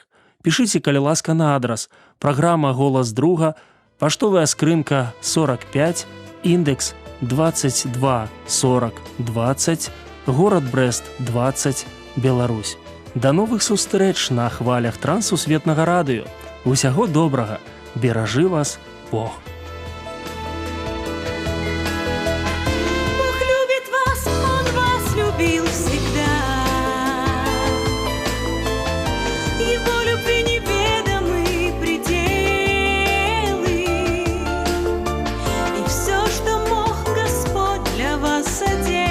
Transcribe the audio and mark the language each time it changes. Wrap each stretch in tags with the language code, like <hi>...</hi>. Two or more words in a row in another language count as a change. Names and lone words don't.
<be>Пішыце, калі ласка, на адрас: праграма «Голас друга», паштовая скрынка 45, індекс 224020, горад Брэст 20, Беларусь. Да новых сустрэч на хвалях Трансусветнага радыё. Усяго добрага, беражы вас Бог.</be> <ru>Бог любит вас, Он вас любил всегда. Его любви неведомы пределы, и все, что мог, Господь для вас соделал.</ru>